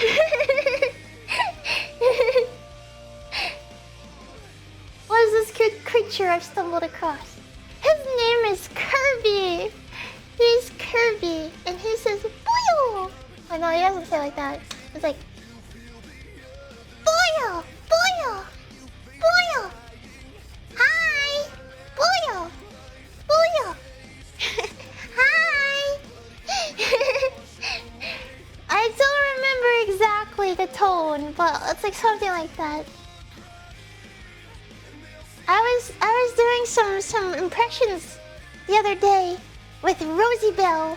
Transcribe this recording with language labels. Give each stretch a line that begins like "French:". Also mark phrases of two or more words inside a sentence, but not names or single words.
English: What is this cute creature I've stumbled across? His name is Kirby. He's Kirby, and he says "boyo." Oh no, he doesn't say like that. It's like "boyo, boyo, boyo." Hi, boyo, boyo. Hi. I don't remember exactly the tone, but it's like something like that. I was doing some impressions the other day with Rosie Bell.